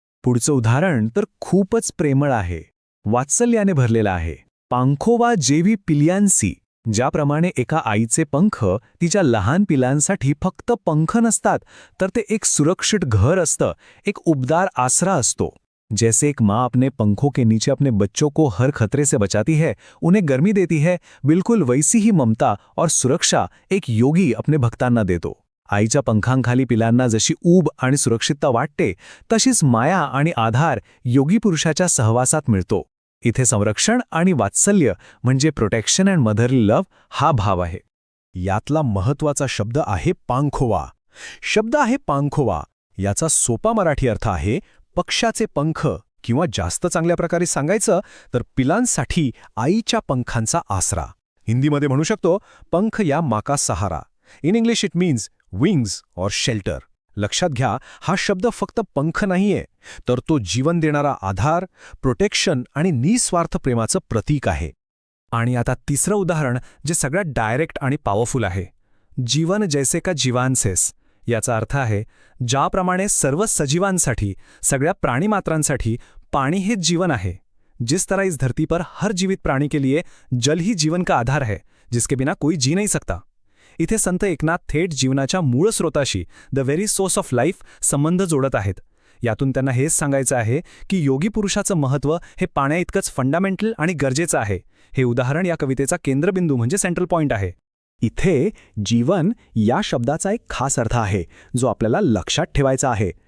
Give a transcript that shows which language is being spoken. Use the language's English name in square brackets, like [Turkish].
[Marathi] पुढचं उदाहरण तर खूपच प्रेमळ आहे, वात्सल्याने भरलेलं आहे. पांखोवा जेवी पिल्यांसी. ज्याप्रमाणे एका आईचे पंख तिच्या लहान पिलांसाठी फक्त पंख नसतात, तर ते एक सुरक्षित घर असतं, एक उबदार आसरा असतो. [Hindi] जैसे एक माँ अपने पंखों के नीचे अपने बच्चों को हर खतरे से बचाती है, उन्हें गर्मी देती है, बिल्कुल वैसी ही ममता और सुरक्षा एक योगी अपने [Marathi] भक्तांना देतो. आईच्या पंखांखाली पिलांना जशी ऊब आणि सुरक्षितता वाटते, तशीच माया आणि आधार योगी पुरुषाच्या सहवासात मिळतो. इथे संरक्षण आणि वात्सल्य म्हणजे [English] protection and motherly love [Marathi] हा भाव आहे. यातला महत्त्वाचा शब्द आहे पांखोवा. शब्द आहे पांखोवा. याचा सोपा मराठी अर्थ आहे पक्षाचे पंख, किंवा जास्त चांगल्या प्रकारे सांगायचं तर पिलांसाठी आईच्या पंखांचा आसरा. हिंदीमध्ये म्हणू शकतो [Hindi] पंख या माका सहारा. [English] In English it means wings और shelter. [Marathi] लक्षात घ्या, हा शब्द फक्त पंख नाहीये, तर तो जीवन देणारा आधार, प्रोटेक्शन आणि निस्वार्थ प्रेमाचं प्रतीक आहे. आणि आता तिसरं उदाहरण जे सगळ्यात डायरेक्ट आणि पॉवरफुल आहे. जीवन जैसे का जीवांसेस. याचा अर्थ आहे, ज्याप्रमाणे सर्व सजीवांसाठी, सगळ्या प्राणीमात्रांसाठी पाणी हे जीवन आहे. [Hindi] जिस तरह इस धरती पर हर जीवित प्राणी के लिए जल ही जीवन का आधार है, जिसके बिना कोई जी नहीं सकता. [Marathi] इथे संत एकनाथ थेट जीवनाच्या मूळ स्रोताशी, [English] the very source of life, [Marathi] संबंध जोडत आहेत. यातून त्यांना हेच सांगायचं आहे की योगी पुरुषाचं महत्त्व हे पाण्याइतकंच फंडामेंटल आणि गरजेचं आहे. हे उदाहरण या कवितेचा केंद्रबिंदू म्हणजे सेंट्रल पॉइंट आहे. इथे जीवन या शब्दाचा एक खास अर्थ आहे जो आपल्याला लक्षात ठेवायचा आहे.